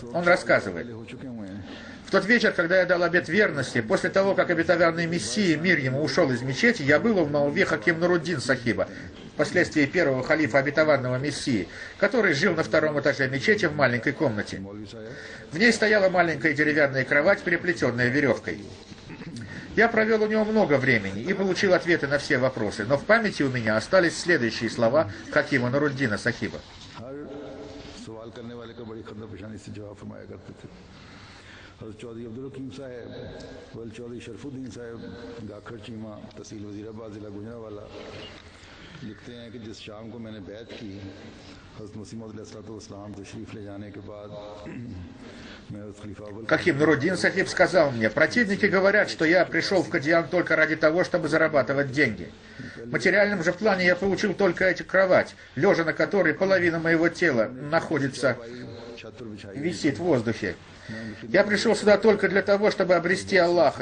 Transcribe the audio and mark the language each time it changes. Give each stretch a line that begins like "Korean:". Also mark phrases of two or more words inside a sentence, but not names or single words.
Russian: Он рассказывает: в тот вечер, когда я дал обет верности, после того, как обетованный Мессия, мир ему, ушел из мечети, я был у Маулви Хаким Нуруддин Сахиба, впоследствии первого халифа обетованного Мессии, который жил на втором этаже мечети в маленькой комнате. В ней стояла маленькая деревянная кровать, переплетенная веревкой. Я провел у него много времени и получил ответы на все вопросы, но в памяти у меня остались следующие слова Хакима Нуруддина Сахиба.
Urdu: چوہدری عبدالحکیم صاحب ول چوہدری شرف الدین صاحب گاکھر چیمہ تحصیل وزیرآباد ضلع گوجرانوالہ لکھتے ہیں کہ جس شام کو میں نے بیعت کی حضرت مسیح موعود علیہ السلام تشریف لے جانے کے بعد
Russian: Хаким Нуруддин Сахиб сказал мне: противники говорят, что я пришел в Кадьян только ради того, чтобы зарабатывать деньги. В материальном же плане я получил только эту кровать, лежа на которой половина моего тела находится, висит в воздухе. Я пришел сюда только для того, чтобы обрести Аллаха.